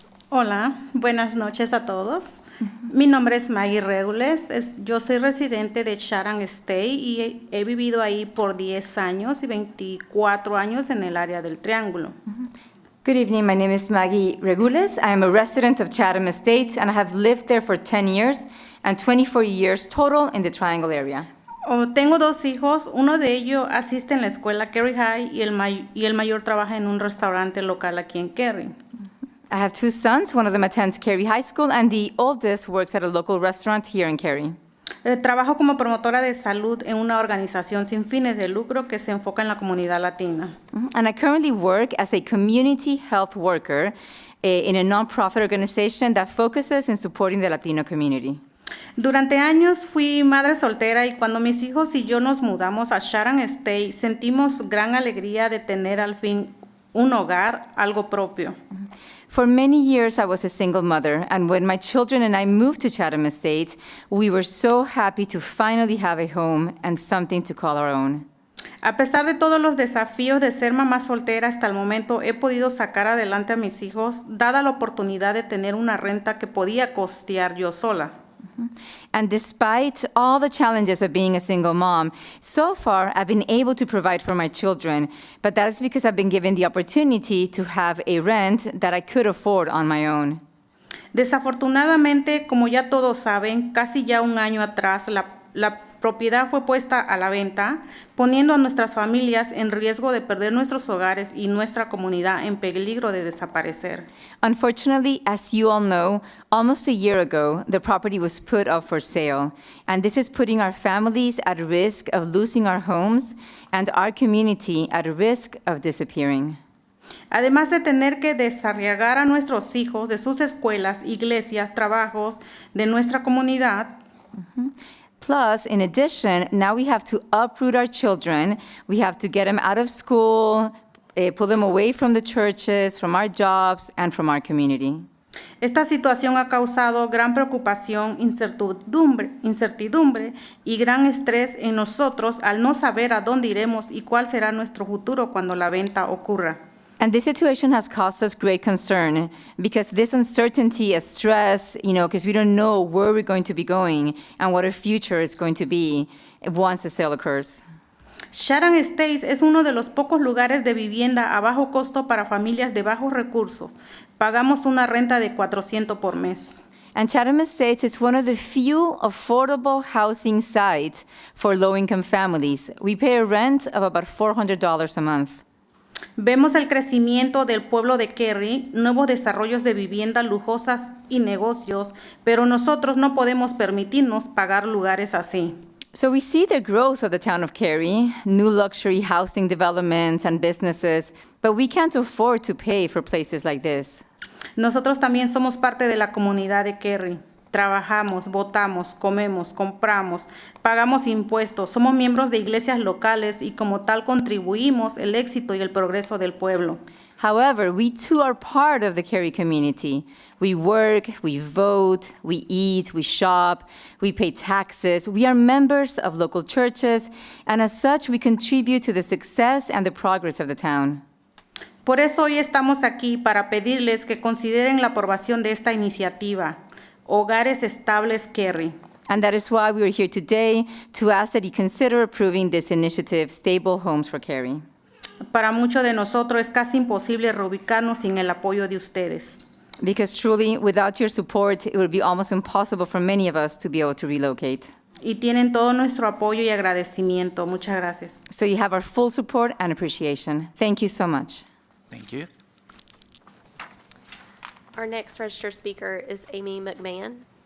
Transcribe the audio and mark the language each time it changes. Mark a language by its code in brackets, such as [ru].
[es] Hola, buenas noches a todos. Mi nombre es Maggie Regules. Yo soy residente de Chatham State y he vivido ahí por 10 años y 24 años en el área del Triángulo. [en] Good evening, my name is Maggie Regules. I am a resident of Chatham Estates and I have lived there for 10 years and 24 years total in the Triangle area. [es] Tengo 2 hijos, uno de ellos asiste en la escuela Cary High y el mayor trabaja en un restaurante local aquí en Cary. [en] I have 2 sons. One of them attends Cary High School and the oldest works at a local restaurant here in Cary. [es] Trabajo como promotora de salud en una organización sin fines de lucro que se enfoca en la comunidad latina. [en] And I currently work as a community health worker in a nonprofit organization that focuses in supporting the Latino community. [es] Durante años fui madre soltera y cuando mis hijos y yo nos mudamos a Chatham State, sentimos gran alegría de tener al fin un hogar, algo propio. [en] For many years, I was a single mother, and when my children and I moved to Chatham Estates, we were so happy to finally have a home and something to call our own. [es] A pesar de todos los desafíos de ser mamá soltera hasta el momento, he podido sacar adelante a mis hijos, dada la oportunidad de tener una renta que podía costear yo sola. [en] And despite all the challenges of being a single mom, so far I've been able to provide for my children, but that is because I've been given the opportunity to have a rent that I could afford on my own. [es] Desafortunadamente, como ya todos saben, casi ya un año atrás la propiedad fue puesta a la venta, poniendo a nuestras familias en riesgo de perder nuestros hogares y nuestra comunidad en peligro de desaparecer. [en] Unfortunately, as you all know, almost a year ago, the property was put up for sale, and this is putting our families at risk of losing our homes and our community at risk of disappearing. [es] Además de tener que desarraigar a nuestros hijos de sus escuelas, iglesias, trabajos, de nuestra comunidad, [en] Plus, in addition, now we have to uproot our children. We have to get them out of school, pull them away from the churches, from our jobs, and from our community. [es] esta situación ha causado gran preocupación, incertidumbre y gran estrés en nosotros al no saber a dónde iremos y cuál será nuestro futuro cuando la venta ocurra. [en] And this situation has caused us great concern because this uncertainty and stress, because we don't know where we're going to be going and what our future is going to be once the sale occurs. [es] Chatham Estates es uno de los pocos lugares de vivienda a bajo costo para familias de bajos recursos. Pagamos una renta de $400 por mes. [en] And Chatham Estates is one of the few affordable housing sites for low-income families. We pay a rent of about $400 a month. [es] Vemos el crecimiento del pueblo de Cary, nuevos desarrollos de viviendas lujosas y negocios, pero nosotros no podemos permitirnos pagar lugares así. [en] So we see the growth of the town of Cary, new luxury housing developments and businesses, but we can't afford to pay for places like this. [es] Nosotros también somos parte de la comunidad de Cary. Trabajamos, votamos, comemos, compramos, pagamos impuestos, somos miembros de iglesias locales y como tal contribuimos el éxito y el progreso del pueblo. [en] However, we too are part of the Cary community. We work, we vote, we eat, we shop, we pay taxes. We are members of local churches, and as such, we contribute to the success and the progress of the town. [es] Por eso hoy estamos aquí para pedirles que consideren la aprobación de esta iniciativa. Hogares Estables Cary. [en] And that is why we are here today to ask that you consider approving this initiative, Stable Homes for Cary. [es] Para muchos de nosotros es casi imposible reubicarnos sin el apoyo de ustedes. [en] Because truly, without your support, it would be almost impossible for many of us to be able to relocate. [es] Y tienen todo nuestro apoyo y agradecimiento. Muchas gracias. [en] So you have our full support and appreciation. Thank you so much. Thank you. Our next registered speaker is Amy McMahon.